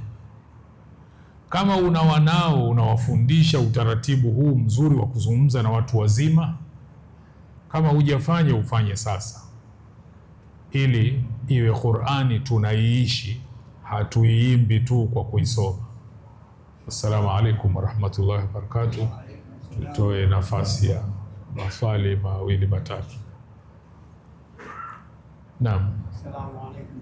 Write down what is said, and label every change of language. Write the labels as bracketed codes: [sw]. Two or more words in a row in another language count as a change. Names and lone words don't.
[sw] Kama una wanao unawafundisha utaratibu huu mzuri wa kuzungumza na watu wazima, kama hujafanya ufanye sasa, ili iwe Qur'ani tunaiishi, hatuiimbi tu kwa kuisoma. [ar] السلام عليكم ورحمة الله وبركاته. [sw] Tutoe nafasi ya maswali mawili matatu. Naam. [ar] السلام عليكم.